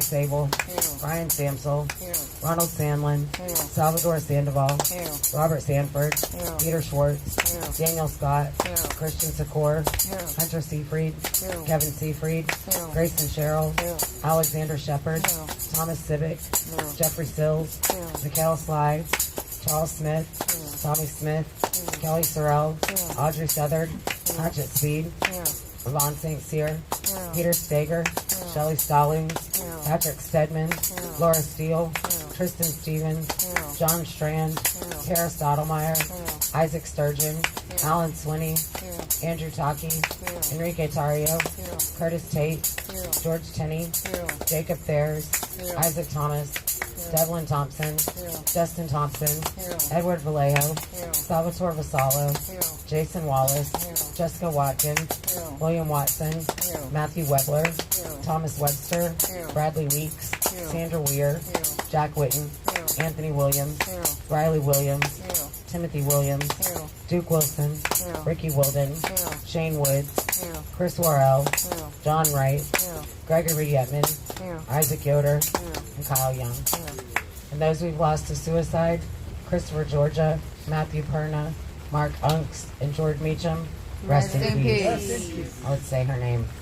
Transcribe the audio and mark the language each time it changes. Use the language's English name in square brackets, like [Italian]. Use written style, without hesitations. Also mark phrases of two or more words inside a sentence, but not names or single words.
[English] Sable, Brian Samsel, Ronald Sandlin, Salvador Sandoval, Robert Sanford, Peter Schwartz, Daniel Scott, Christian Secor, Hunter Seafried, Kevin Seafried, Grayson Sherrill, Alexander Shepard, Thomas Civic, Jeffrey Sills, Mikhail Sly, Charles Smith, Tommy Smith, Kelly Sorrell, Audrey Southard, Hatchet Speed, Yvonne St. Cyr, Peter Stager, Shelley Stallings, Patrick Stedman, Laura Steele, Tristan Stevens, John Strand, Tara Stottlemyre, Isaac Sturgeon, Alan Swinney, Andrew Taki, Enrique Tario, Curtis Tate, George Tenney, Jacob Fairs, Isaac Thomas, Devlin Thompson, Justin Thompson, Edward Vallejo, Salvatore Vassallo, Jason Wallace, Jessica Watkins, William Watson, Matthew Webler, Thomas Webster, Bradley Weeks, Sandra Weir, Jack Witten, Anthony Williams, Riley Williams, Timothy Williams, Duke Wilson, Ricky Wilden, Shane Woods, Chris Worrell, John Wright, Gregory Yetman, Isaac Yoder, and Kyle Young. And those we've lost to suicide, Christopher Georgia, Matthew Perna, Mark Unks, and George Meacham. Rest in peace. I would say her name.